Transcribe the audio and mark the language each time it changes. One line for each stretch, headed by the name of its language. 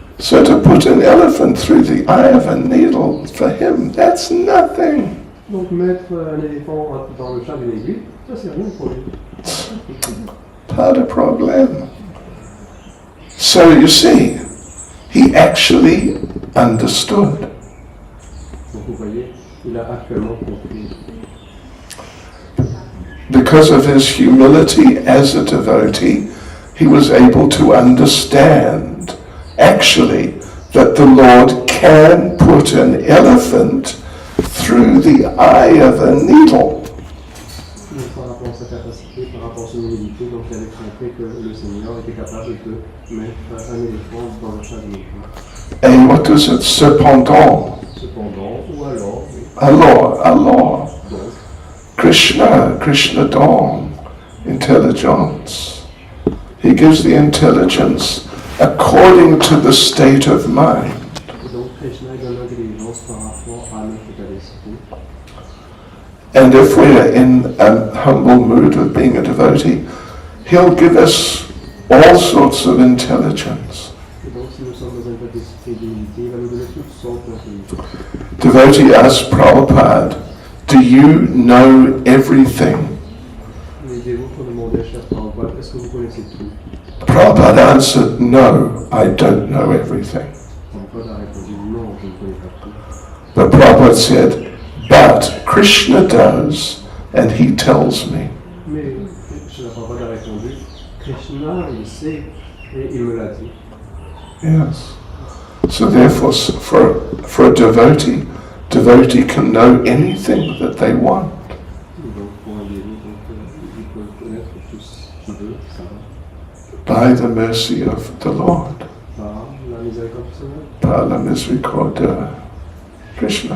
English: So to put an elephant through the eye of a needle, for him, that's nothing.
French: Donc mettre un éléphant dans le chat d'une aiguille, ça c'est rien pour lui. Pas de problème.
English: So you see, he actually understood.
French: Donc vous voyez, il a actuellement compris.
English: Because of his humility as a devotee, he was able to understand actually that the Lord can put an elephant through the eye of a needle.
French: Par rapport à sa capacité, par rapport à son humilité, donc il avait compris que le Seigneur était capable de mettre un éléphant dans le chat d'une aiguille.
English: And what is it?
French: Cependant. Cependant, ou alors, Alors. donc, Krishna donne intelligence.
English: He gives the intelligence according to the state of mind.
French: et donc Krishna donne l'intelligence par rapport à notre état d'esprit.
English: And if we're in a humble mood of being a devotee, he'll give us all sorts of intelligence.
French: Et donc si nous sommes dans un état d'esprit d'humilité, il va nous donner toutes sortes d'intelligence.
English: Devotee asked Prabhupada, do you know everything?
French: Les dévots ont demandé à Cher Prabhupada, est-ce que vous connaissez tout?
English: Prabhupada answered, no, I don't know everything.
French: Prabhupada a répondu, non, je ne connais pas tout.
English: But Prabhupada said, but Krishna does, and he tells me.
French: Mais Cher Prabhupada a répondu, Krishna, il sait, et il me l'a dit.
English: Yes. So therefore, for a devotee can know anything that they want.
French: Donc pour un dévot, il peut connaître tout ce qu'il veut, ça va.
English: By the mercy of the Lord,
French: Par la miséricorde du Seigneur, par la miséricorde de Krishna.